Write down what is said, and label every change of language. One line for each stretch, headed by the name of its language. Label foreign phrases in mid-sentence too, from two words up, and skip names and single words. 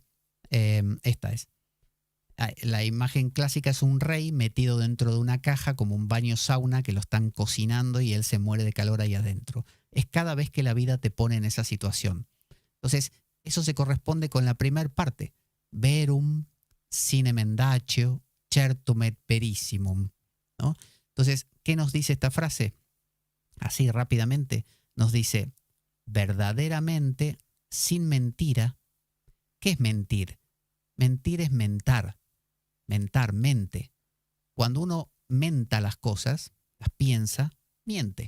Spanish: Esta es. La imagen clásica es un rey metido dentro de una caja como un baño sauna que lo están cocinando y él se muere de calor ahí adentro. Es cada vez que la vida te pone en esa situación. Entonces, eso se corresponde con la primer parte.
Latin: Verum sine mendacio certum et perissimum,
Spanish: ¿no? Entonces, ¿qué nos dice esta frase? Así rápidamente nos dice, verdaderamente, sin mentira. ¿Qué es mentir? Mentir es mentar. Mentar, mente. Cuando uno menta las cosas, las piensa, miente.